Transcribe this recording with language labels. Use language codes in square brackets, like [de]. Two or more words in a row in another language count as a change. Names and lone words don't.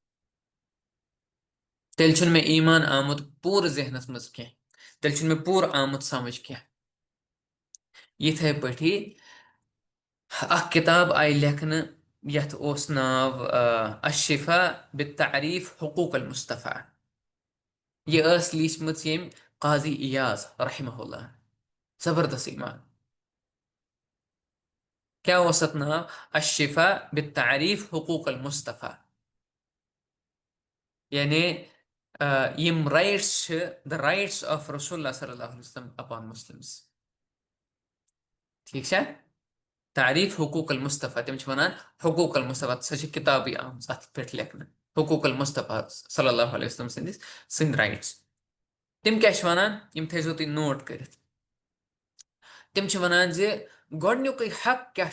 [ks] تیٚلہِ چھُنہٕ مےٚ ایمان آمُت پوٗرٕ ذہنس منٛز کینٛہہ تیٚلہِ چھُنہٕ مےٚ پوٗرٕ آمُت سمجھ کینٛہہ یِتھے پٲٹھی اکھ کِتاب آیہِ لیکھنہٕ یتھ اوس ناو اشفا بِالتعریٖف حقوٗق المصطفیٰ یہِ ٲس لیٖچھمٕژ ییٚمۍ قاضی ایاز [ar] رحمہ اللہ [ks] زبردست ایمان کیٛاہ اوس اتھ ناو اشفا بِالتعریٖف حقوٗق المصطفیٰ یعنی یِم رایٹس چھِ [en] the rights of [ar] رسول اللہ صلی اللہ علیہ وسلم [en] upon Muslims [ks] ٹھیٖک چھا تعریٖف حقوٗق المصطفیٰ تِم چھِ وَنان حقوٗق المصطفیٰ سۄ چھِ کِتابٕے آمٕژ اَتھ پٮ۪ٹھ لیکھنہٕ حقوٗق المصطفیٰ [ar] صلی اللہ علیہ وسلم [ks] سٕنٛدۍ رایٹس تِم کیٛاہ چھِ وَنان یِم تھٲیزیو تُہۍ نوٹ کٔرِتھ تِم چھِ وَنان زِ گۄڈنیُکُے حق کیٛاہ